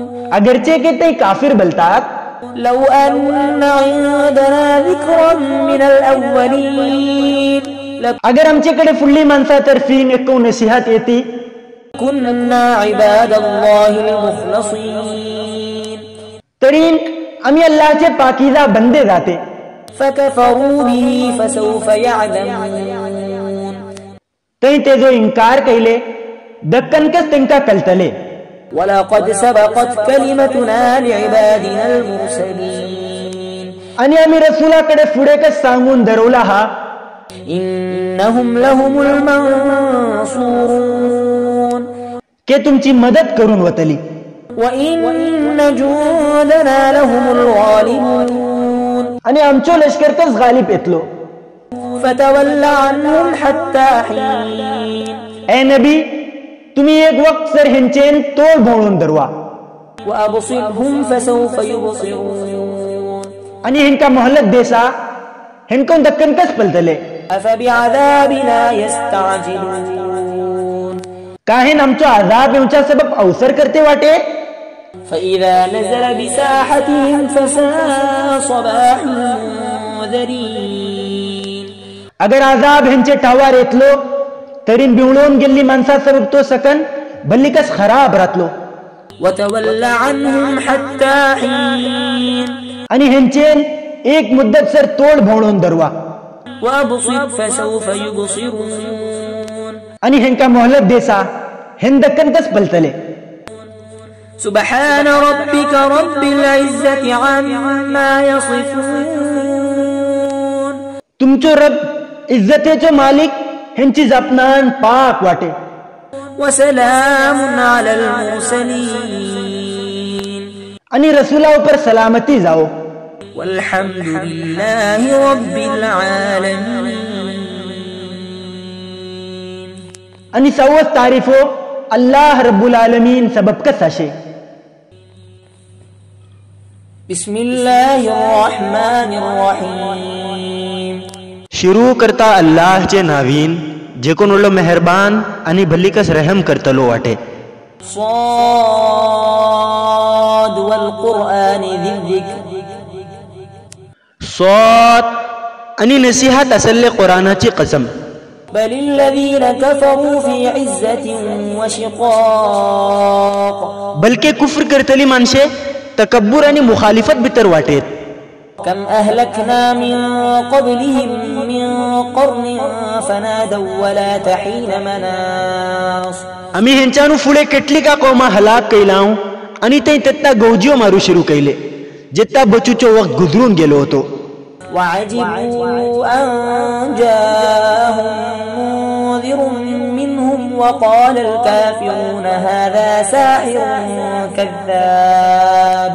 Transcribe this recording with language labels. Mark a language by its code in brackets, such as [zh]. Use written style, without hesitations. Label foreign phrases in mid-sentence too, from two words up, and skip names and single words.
[kok] अगरचे के ते काफिर बोलतात [ar] لو أن عندنا ذكرا من الأولين [kok] अगर आमच्याकडे फुडली माणसातर्फी एक नसीहत येती [ar] لكنا عباد الله المخلصين [kok] तरी आम्ही अल्लाहचे पाकीजा बंदे जाते [ar] فكفروا به فسوف يعلمون [kok] तरी ते जो इन्कार केले दक्कनकच त्यांका कळतले [ar] ولقد سبقت كلمتنا لعبادنا المرسلين [kok] आणि आम्ही रसूलाकडे पुढे कस सांगून धरवला हा [ar] إنهم لهم المنصورون [kok] के तुमची मदत करून वतली [ar] وإن جندنا لهم الغالبون [kok] आणि आमचो लष्कर कस गालिब येतलो [ar] فتول عنهم حتى حين [kok] ए नबी तुम्ही एक वक्त सर हेंचेन तोड भोवळून धरवा [ar] وأبصرهم فسوف يبصرون [kok] आणि हेंका मोहलत देसा हेंकोन दक्कन कस पलतले [ar] أفبعذابنا يستعجلون [kok] काहेन आमचो आजाब येवचा सबब अवसर करते वाटे [ar] فإذا نزل بساحتهم فساء صباح المنذرين [kok] अगर आजाब हेंचे टावार येतलो तरी बिवळून गेल्ली माणसा सबब तो सकन भल्ली कस खराब रातलो [ar] وتول عنهم حتى حين [kok] आणि हेंचेन एक मुद्दत सर तोड भोवळून धरवा [ar] وأبصر فسوف يبصرون [kok] आणि हेंका मोहलत देसा हेन दक्कन कस पलतले [ar] سبحان ربك رب العزة عما يصفون [kok] तुमचो रब इज्जतेचो मालिक हेंची जपनान पाक वाटे [ar] وسلام على المرسلين [kok] आणि रसूला ऊपर सलामती जाओ [ar] والحمد لله رب العالمين [kok] आणि सर्व तारीफो अल्लाह [ar] رب العالمين [kok] सबब कस आशे [ar] بسم الله الرحمن الرحيم [kok] शुरू करता अल्लाहचे नावीन जे कोण उलो मेहरबान आणि भली कस रहम करतलो वाटे [ar] ص والقرآن ذي الذكر [kok] صاد आणि नसीहत असले कुराणाची कसम [ar] बल الذين كفروا في عزة وشقاق [kok] बलके कुफ्र करतली माणसे तकब्बुर आणि मुखालिफत बितर वाटेत [ar] كم أهلكنا من قبلهم من قرن فنادوا ولا تحين مناص [kok] आम्ही हेंच्यानु पुढे કેટલી का कौमा हलाक कैलाव आणि ते तेत्ता गौजियो मारू शुरू कैले जेत्ता बचूचो वक्त गुजरून गेलो होतो [ar] وعجبوا أن جاءهم منذر منهم وقال الكافرون هذا ساحر كذاب